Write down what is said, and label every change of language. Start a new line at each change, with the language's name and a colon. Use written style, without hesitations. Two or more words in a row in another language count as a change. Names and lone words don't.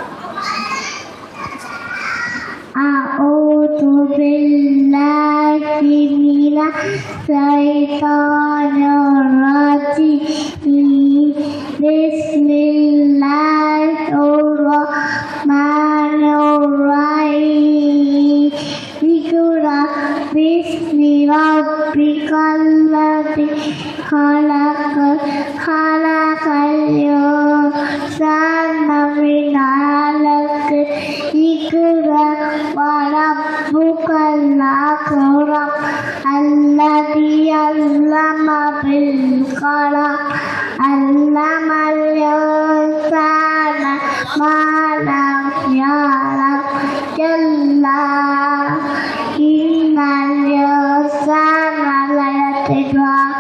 Arabic: أعوذ بالله من الشيطان الرجيم. بسم الله الرحمن الرحيم. اقرأ باسم ربك الذي خلقل الإنسان من علق. اقرأ وربك الأكرم الذي علم بالقلم علم الإنسان ما لم يعلم كلا إن الإنسان ليطغى